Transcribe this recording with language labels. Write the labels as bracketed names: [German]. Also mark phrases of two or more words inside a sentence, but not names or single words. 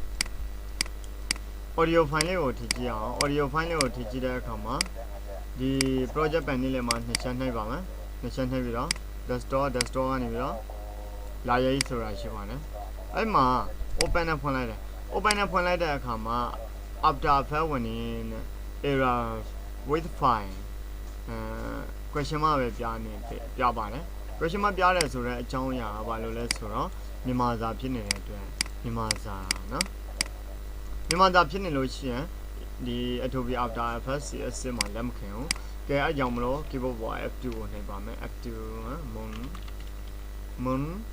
[Burmese] audio file လေးကိုထည့်ကြည့်အောင် audio file လေးကိုထည့်ကြည့်တဲ့အခါမှာဒီ project panel လေးမှာနှစ်ချက်နှိပ်ပါမယ်နှစ်ချက်နှိပ်ပြီးတော့ desktop ကနေပြီးတော့လာရေးဆိုတာရှိပါတယ်အဲ့မှာ open နဲ့ဖွင့်လိုက်တယ် open နဲ့ဖွင့်လိုက်တဲ့အခါ မှာ [English] after effect winning error with file question mark [Burmese] ပဲပြပါတယ် [English] question mark [Burmese] ပြတယ်ဆိုတော့အကြောင်းအရာဘာလို့လဲဆိုတော့မြန်မာစာဖြစ်နေတဲ့အတွက်မြန်မာစာနော်မြန်မာစာဖြစ်နေလို့ရှိရင်ဒီ Adobe After Effects CS မှာလက်မခံဘူးကဲအဲ့ကြောင့်မလို့ keyboard ပေါ် F2 ကိုနှိပ်ပါမယ် F2 moon